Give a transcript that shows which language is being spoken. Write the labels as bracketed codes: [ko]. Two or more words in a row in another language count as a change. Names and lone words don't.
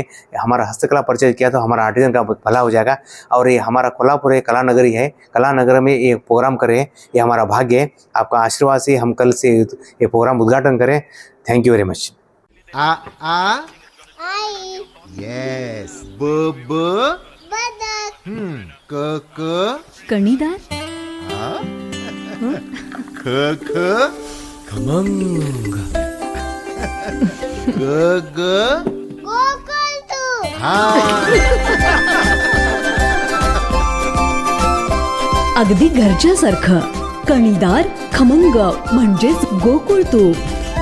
[hi] हमारा हस्तकला परचेज किया तो हमारा आर्टिजन का भला हो जाएगा। और ये हमारा कोल्हापुर एक कला नगरी है, कला नगर में ये प्रोग्राम करें, ये हमारा भाग्य है। आपका आशीर्वाद से हम कल से ये प्रोग्राम उद्घाटन करें। [en] Thank you very much. [mr] आ आई यस ब ब बदक क क कणीदार, ख ख खमंग, ग ग गोकुळ तू हा अगदी घरच्यासारखं कणीदार खमंग म्हणजेच गोकुळ तूप।